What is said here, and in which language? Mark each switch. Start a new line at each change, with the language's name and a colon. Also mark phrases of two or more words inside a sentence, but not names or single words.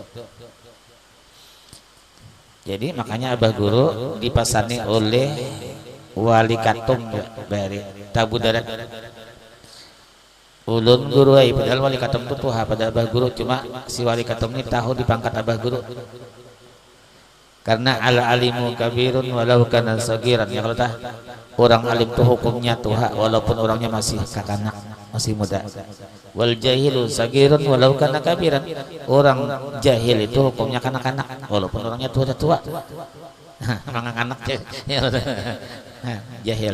Banjar: Jadi makanya Abah Guru dipasani oleh wali katung dari tabu darat. Ulun guru padahal wali katung itu tuha pada Abah Guru cuma si wali katung ini tahu dipangkat Abah Guru. Karena
Arabic: ala alimu kabirun walau kana sagiran
Banjar: ya kalau tah orang alim itu hukumnya tuha walaupun orangnya masih kakanak masih muda.
Arabic: Wal jahilu sagirun walau kana kabiran
Banjar: orang jahil itu hukumnya kanak-kanak walaupun orangnya tua. Anak-anak jahil.